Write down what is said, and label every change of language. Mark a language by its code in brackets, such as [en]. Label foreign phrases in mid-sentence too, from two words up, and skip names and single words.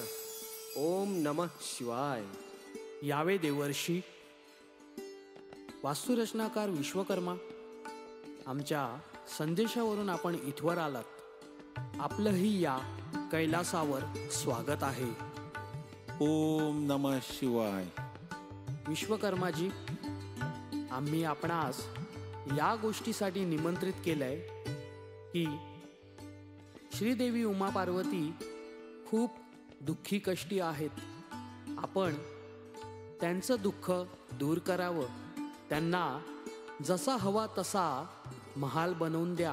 [sa] ओम नमः शिवाय. [mr] यावे देवर्षी. वास्तुरचनाकार विश्वकर्मा, आमच्या संदेशावरून आपण इथवर आलात. आपलंही या कैलासावर स्वागत आहे. [sa] ओम नमः शिवाय. [mr] विश्वकर्माजी, आम्ही आपणास या गोष्टीसाठी निमंत्रित केलंय की श्रीदेवी उमा पार्वती खूप दुःखी कष्टी आहेत. आपण त्यांचं दुःख दूर करावं, त्यांना जसा हवा तसा महाल बनवून द्या.